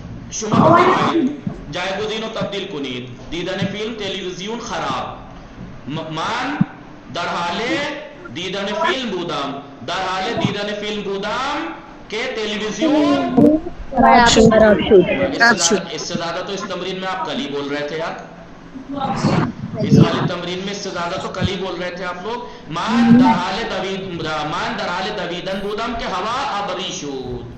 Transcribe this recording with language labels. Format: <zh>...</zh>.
<fa>شما بفرمایید جایگزین و تبدیل کنید. دیدن فیلم تلویزیون خراب. من در حال دیدن فیلم بودم. در حال دیدن فیلم بودم کہ تلویزیون خراب شد.</fa> <ur>اس سے زیادہ تو اس تمرین میں آپ کل ہی بول رہے تھے یار. اس والی تمرین میں اس سے زیادہ تو کل ہی بول رہے تھے آپ لوگ.</ur> <fa>مان در حال دویدن بودم کہ ہوا ابری شد.</fa>